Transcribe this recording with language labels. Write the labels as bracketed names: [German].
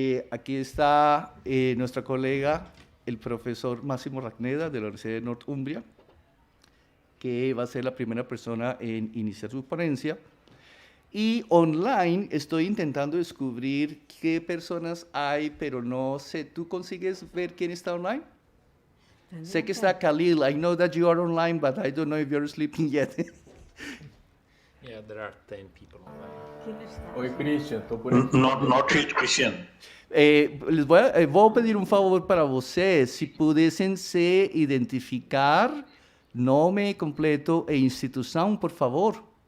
[Spanish] Aquí está nuestra colega, el profesor Máximo Ragneda, de la Universidad de Northumbria, que va a ser la primera persona en iniciar su ponencia. Y online estoy intentando descubrir qué personas hay, pero no sé. ¿Tú consigues ver quién está online? Sé que está Khalil. [English] I know that you are online, but I don't know if you're sleeping yet. Yeah, there are 10 people online. [Spanish] ¿Quién está? [Portuguese] Oi, Christian, tô por aqui. [English] Not yet, Christian. [Spanish] Les voy a pedir un favor para [Portuguese] vocês, [Spanish] si pudiesen se identificar [Portuguese] nome completo e [Spanish] institución, por favor.